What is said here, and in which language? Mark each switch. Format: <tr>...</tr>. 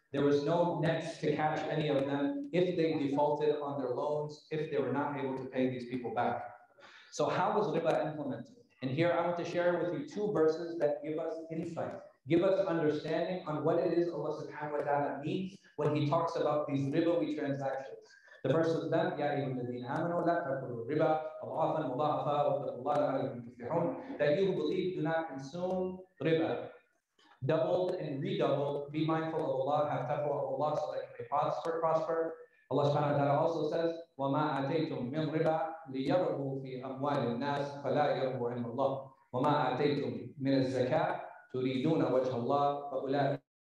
<en>There was no nets to catch any of them if they defaulted on their loans, if they were not able to pay these people back. So how was riba implemented? And here I want to share with you two verses that give us insight, give us understanding on what it is Allah subhanahu wa ta'ala means when he talks about these ribawi transactions. The first of them,</en> <ar>يَا أَيُّهَا الَّذِينَ آمَنُوا لَا تَأْكُلُوا الرِّبَا أَضْعَافًا مُضَاعَفًا وَاتَّقُوا اللَّهَ لَعَلَّكُمْ تُفْلِحُونَ.</ar> <en>That you who believe do not consume riba, doubled and redoubled. Be mindful of Allah, have taqwa of Allah so that you may prosper. Allah subhanahu wa ta'ala also says,</en> <ar>وَمَا آتَيْتُم مِّن رِبَا لِيَرْبُوا فِي أَمْوَالِ النَّاسِ فَلَا يَرْبُوا عِندَ اللَّهِ وَمَا آتَيْتُم مِّنَ الزَّكَاةِ تُرِيدُونَ وَجْهَ اللَّهِ فَأُولَٰئِكَ.</ar>